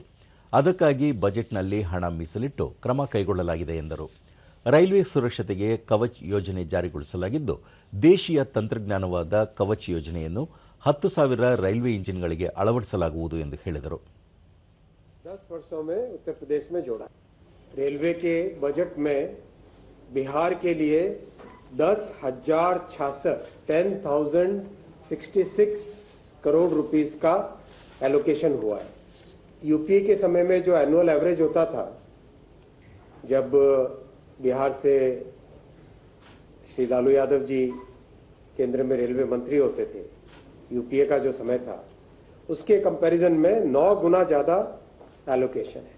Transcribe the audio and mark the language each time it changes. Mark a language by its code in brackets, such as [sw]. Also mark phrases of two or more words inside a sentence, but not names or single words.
[kn] ಅದಕ್ಕಾಗಿ ಬಜೆಟ್ನಲ್ಲಿ ಹಣ ಮೀಸಲಿಟ್ಟು ಕ್ರಮ ಕೈಗೊಳ್ಳಲಾಗಿದೆ ಎಂದರು. ರೈಲ್ವೆ ಸುರಕ್ಷತೆಗೆ ಕವಚ್ ಯೋಜನೆ ಜಾರಿಗೊಳಿಸಲಾಗಿದ್ದು, ದೇಶೀಯ ತಂತ್ರಜ್ಞಾನವಾದ ಕವಚ್ ಯೋಜನೆಯನ್ನು 10,000 ರೈಲ್ವೆ ಇಂಜಿನ್ಗಳಿಗೆ ಅಳವಡಿಸಲಾಗುವುದು ಎಂದು ಹೇಳಿದರು. [hi] 10 ವರ್ಷों में उत्तर प्रदेश में जोड़ा रेलवे के बजट में बिहार के लिए 10,066 करोड़ रुपीस का एलोकेशन हुआ है. यूपीए के समय में जो [en] annual average [hi] होता था, जब बिहार से श्री लालू यादव जी केंद्र में रेलवे मंत्री होते थे, यूपीए का जो समय था उसके कंपैरिजन में 9 गुना ज्यादा एलोकेशन है.